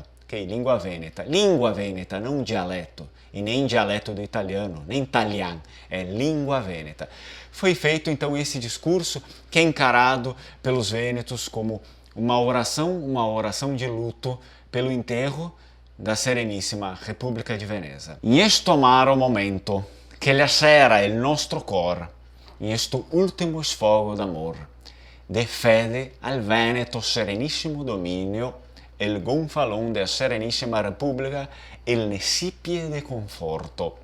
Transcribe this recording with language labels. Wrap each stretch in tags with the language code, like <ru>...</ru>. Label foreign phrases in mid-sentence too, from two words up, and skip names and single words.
<pt>Língua vêneta, não dialeto, e nem dialeto do italiano, nem italiano, é língua vêneta. Foi feito então esse discurso que é encarado pelos vênetos como uma oração de luto pelo enterro da Serenissima Repubblica di Veneza.</pt> <it>In questo amaro momento, che lacera il nostro cor, in questo ultimo sfogo d'amor, de fede al Veneto Serenissimo Dominio, il gonfalon della Serenissima Repubblica, il necipie de conforto.</it>